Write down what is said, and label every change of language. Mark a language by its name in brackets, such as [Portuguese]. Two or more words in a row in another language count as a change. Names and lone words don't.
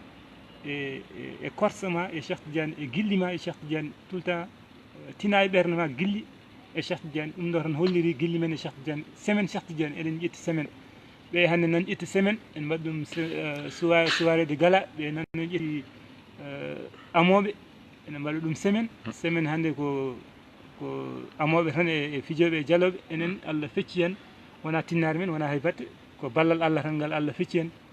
[Fula] e korsa ma e Cheikh Tidiane e gilli ma e Cheikh Tidiane [French] tout le temps [Fula] tina e ɓerde ma gilli e Cheikh Tidiane ɗum ɗo tan holliri gilli men e Cheikh Tidiane semaine Cheikh Tidiane eɗen ƴetti semaine ɓe hannde nan ƴetti semaine en mbaɗi ɗum [French] soirée de gala [Fula] ɓe nan ƴetti amoɓe ene mbaɗa ɗum semaine hannde ko amoɓe tan e fijoɓe e jaloɓe enen Allah fecci hen wona tinnare men wona hay batte ko ballal Allah tan ngal Allah fecci hen